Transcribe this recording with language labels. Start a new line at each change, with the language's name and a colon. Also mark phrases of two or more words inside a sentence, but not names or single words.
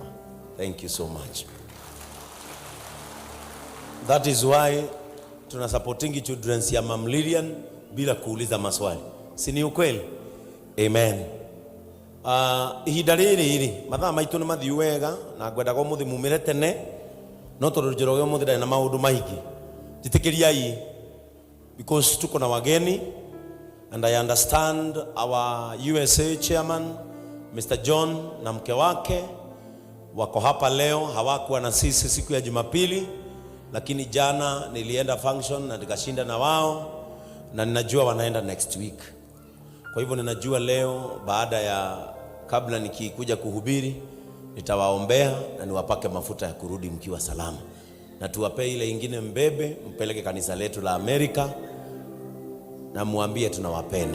English: Thank you so much. That is why tuna supporting children
Swahili: ya Mam Lilian bila kuuliza maswali. Si ni ukweli?
Kikuyu: Amen. Ihinda riri mathaa maitu ni mathi wega na ngwendaga umuthi mumire tene no tondu njoroge umuthi ndari na maundu maingi jitikiriai because
Swahili: tuko na wageni
English: and I understand our USA chairman Mr.
Swahili: John na mke wake wako hapa leo. Hawakuwa na sisi siku ya Jumapili lakini jana nilienda function na nikashinda na wao, na ninajua wanaenda
English: next week.
Swahili: Kwa hivyo ninajua leo baada ya kabla nikikuja kuhubiri nitawaombea na niwapake mafuta ya kurudi mkiwa salama, na tuwape ile ingine mbebe mpeleke kanisa letu la Amerika na muambie tunawapenda.